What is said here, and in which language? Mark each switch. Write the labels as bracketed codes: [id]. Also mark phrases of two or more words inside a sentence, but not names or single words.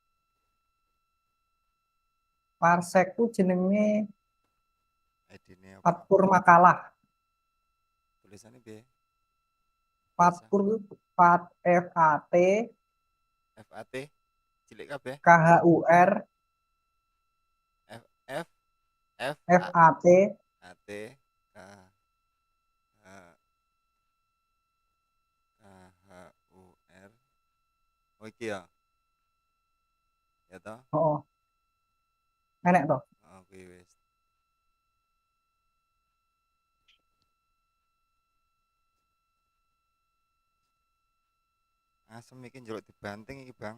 [jv] Parsekku jenenge ID-ne apa? Fatpur Makalah. Tulisannya piye? Biasa. Fatpur Fat FAT FAT cilik kabeh. KHUR F F F A FAT A T K H K H U R. Oh iki ya. Ya toh? oh enek to. Oh kuwi wis. Asem iki njaluk dibanting iki, Bang.